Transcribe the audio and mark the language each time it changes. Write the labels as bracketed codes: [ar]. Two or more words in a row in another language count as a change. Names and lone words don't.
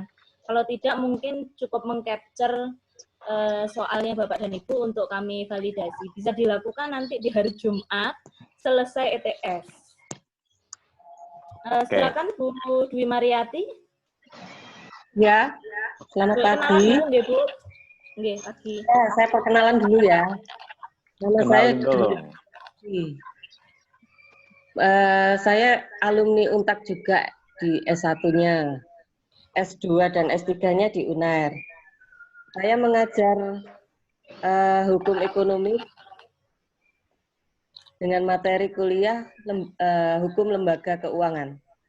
[id] Kalau tidak, mungkin cukup mengcapture soalnya Bapak dan Ibu untuk kami validasi. Bisa dilakukan nanti di hari Jumat selesai ETS. Silakan Bu Dwi Mariati. Ya, selamat pagi. Nggih, Bu. Nggih, pagi. Ya, saya perkenalan dulu ya. Nama saya saya alumni Untak juga di S1-nya, S2 dan S3-nya di UNAIR. Saya mengajar hukum ekonomi dengan materi kuliah hukum lembaga keuangan.